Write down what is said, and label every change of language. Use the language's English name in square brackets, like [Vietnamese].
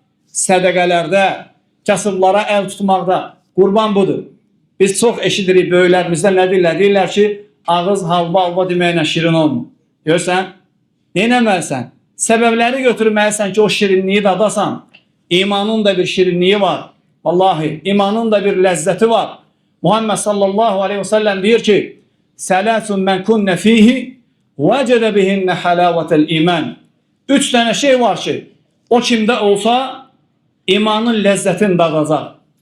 [Azerbaijani] Sədəqələrdə, kasıblara əl tutmaqda. Qurban budur. Biz çox eşidirik böyüklərimizdə nə deyirlər? Deyirlər ki, ağız halva deməklə şirin olmur. Görsən, neynəməlisən? Səbəbləri götürməlisən ki, o şirinliyi dadasan. İmanın da bir şirinliyi var. Vallahi, imanın da bir ləzzəti var. Muhammed sallallahu aleyhi ve sellem deyir ki, [Arabic] "Sələsun mən kunnə fihi, vəcədə bihinnə halavətəl iman." [Azerbaijani] 3 dənə şey var ki, o kimdə olsa, imanın ləzzətini dadacaq.